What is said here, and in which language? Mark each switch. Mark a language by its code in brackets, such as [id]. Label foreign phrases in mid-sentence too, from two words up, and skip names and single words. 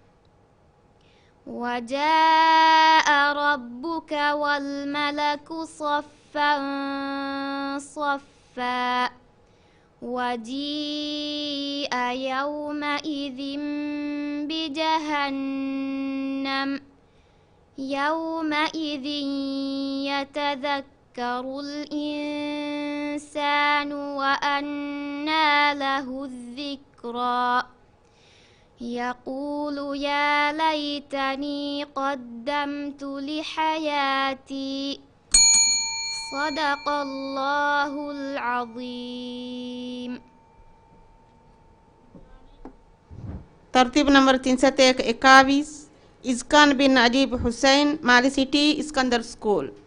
[ar] وجاء ربك والملك صفا صفا وجيء يومئذ بجهنم يومئذ يتذكر الإنسان وأنى له الذكرى. يقول يا ليتني قدمت لحياتي. صدق الله العظيم. [ur] ترتیب نمبر 321 اسکان بن عجیب حسین مالی سٹی اسکندر اسکول.